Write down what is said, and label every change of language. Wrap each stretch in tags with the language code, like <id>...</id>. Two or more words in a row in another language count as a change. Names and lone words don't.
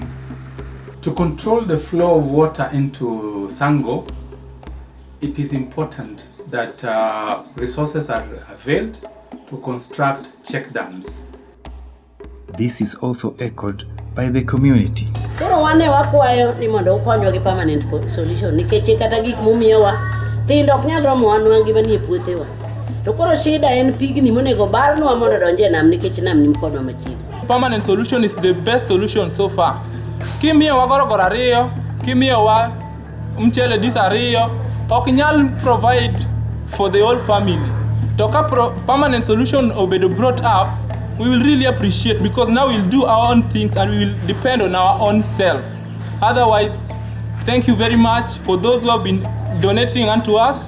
<en>To control the flow of water into Sango, it is important that resources are availed to construct check dams. This is also echoed by the community.</en> <luo>Koro wane wakwayo ni mondo ukonywa gi</luo> <en>permanent solution</en> <luo>nikech kata gik mumiyowa thindo ok nyal romo wanwa gima nie puothewa. To koro shida en pigni monego barnwa mondo donje nam nikech nam ni mkodwa machiegni.</luo> <en>Permanent solution is the best solution so far.</en> <luo>Kimiyowa gorogoro ariyo, kimiyowa mchele dis ariyo, ok nyal</luo> <en>provide for the whole family.</en> <luo>To ka</luo> <en>permanent solution obedo brought up, we will really appreciate, because now we'll do our own things and we will depend on our own self. Otherwise, thank you very much for those who have been donating unto us.</en>